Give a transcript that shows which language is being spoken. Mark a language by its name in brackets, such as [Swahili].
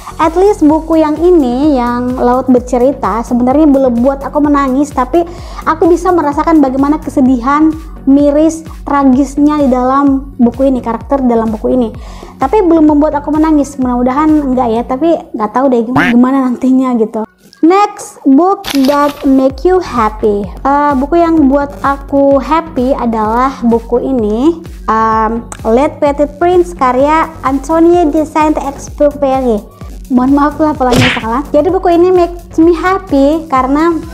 [English] At least [Indonesian] buku yang ini, yang Laut Bercerita, sebenarnya belum buat aku menangis, tapi aku bisa merasakan bagaimana kesedihan, miris, tragisnya di dalam buku ini, karakter dalam buku ini. Tapi belum membuat aku menangis. Mudah-mudahan enggak ya, tapi nggak tahu deh gimana nantinya gitu. [English] Next, book that make you happy. [Indonesian] Buku yang buat aku happy adalah buku ini, Le Petit Prince karya Anthony de Saint-Exupéry. Mohon maaf lah polanya salah. Jadi buku ini [English] makes me happy [Indonesian] karena